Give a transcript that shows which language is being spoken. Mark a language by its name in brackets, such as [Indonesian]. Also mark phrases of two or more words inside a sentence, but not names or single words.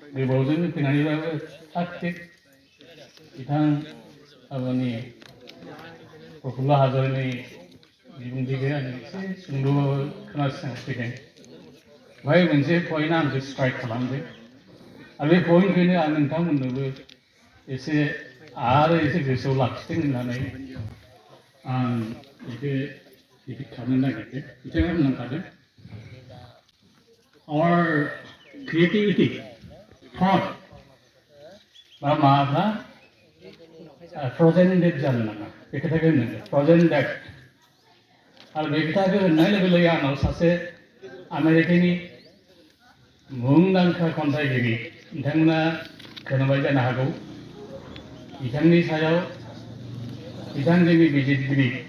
[Bodo] गोबावजों फैनानैबाबो थाग थिग बिथां माबानि प्रफुल्ल हाज'रिकानि बिबुंथिखौ आं एसे सुंद'बाबो खोनासंफैदों। बेवहाय मोनसे पइन्टआ आंखौ स्ट्राइक खालामदों आरो बे पइन्टखौनो आं नोंथांमोननोबो एसे आरो एसे गोसोआव लाखिथों होननानै आं बेखौ रिपिट खालामनो नागिरदों। बिथाङा बुंलांखादों [English] our creativity thought [Bodo] बा माबाफ्रा [English] frozen date [Bodo] जानो नाङा बे खोथाखौ होनदों [English] frozen date [Bodo] आरो बे खोथाखौ होननाय लोगो लोगो आंनाव सासे आमेरिकानि मुंदांखा खन्थाइगिरि बिथांमोना खोनाबाय जानो हागौ बिथांनि सायाव बिथांजोंनि बिजिरगिरि